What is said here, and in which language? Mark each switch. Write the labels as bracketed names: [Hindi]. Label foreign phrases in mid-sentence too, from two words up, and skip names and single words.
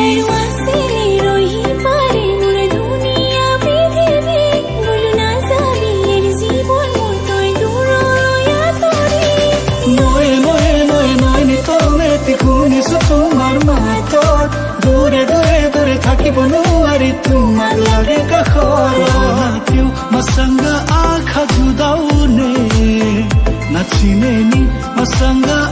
[Assamese] নয়ে নয়ে নয়ে নয় নিতমে শুনিছো তোমাৰ মাতত। দূৰে দূৰে দূৰে থাকিব নোৱাৰি তোমাৰ লাগে কাষত। [Nepali] मसँग आँखा जुदाउने नचिने नि मसँग